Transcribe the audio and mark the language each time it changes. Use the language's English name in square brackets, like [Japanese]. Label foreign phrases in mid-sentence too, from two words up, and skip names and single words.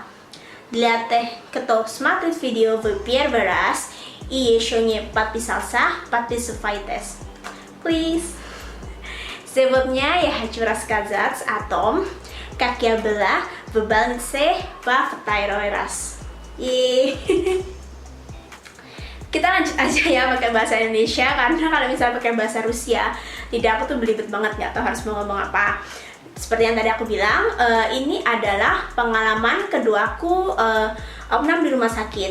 [Russian] Для тех, кто смотрит видео в первый раз и еще не подписался, подписывайтесь. Please. Сегодня я хочу рассказать о том, как я была в больнице во второй раз. [Indonesian] Kita lanjut aja ya pakai bahasa Indonesia, karena kalau misalnya pakai bahasa Rusia lidah aku tuh belibet banget, nggak tahu harus mau ngomong apa. Seperti yang tadi aku bilang, ini adalah pengalaman keduaku opnam di rumah sakit.